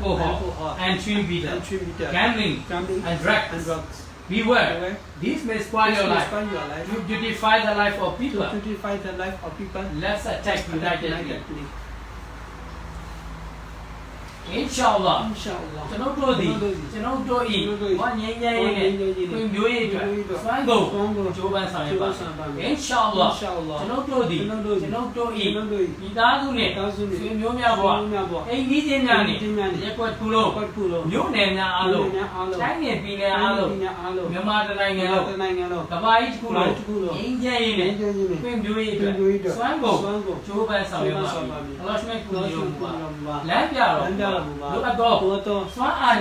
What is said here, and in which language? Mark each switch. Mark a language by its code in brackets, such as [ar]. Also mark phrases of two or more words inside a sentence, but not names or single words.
[en] alcohol, and chewing and bitter, chewing bitter, gambling, gambling, and drugs. and drugs. Beware. This may spoil your life. Spoil your life. To beautify the life of people. To beautify the life of people. Let's attack unitedly. Unitedly. Inshallah. Inshallah. [my] ကျွန်တော်တို့သည်ကျွန်တော်တို့ဤဝါငြိမ်းချမ်းရေးနဲ့ဖွံ့ဖြိုးရေးအတွက်စွမ်းကုန်ကြိုးပမ်းဆောင်ရွက်ပါမယ်။ Inshallah ကျွန်တော်တို့သည်ကျွန်တော်တို့ဤမိသားစုနဲ့ဆွေမျိုးများဘဝအိမ်ကြီးချင်းများနဲ့ရက်ွက်ခုလုံးမြို့နယ်များအားလုံးတိုင်းနယ်ပြည်နယ်အားလုံးမြန်မာတိုင်းနိုင်ငံလုံးကမ္ဘာကြီးတစ်ခုလုံးငြိမ်းချမ်းရေးနဲ့ဖွံ့ဖြိုးရေးအတွက်စွမ်းကုန်ကြိုးပမ်းဆောင်ရွက်ပါမယ်။ Allah ရှ်မဲ့ကူညီတော်မူပါလမ်းပြတော်လိုအပ်သောစွမ်းအား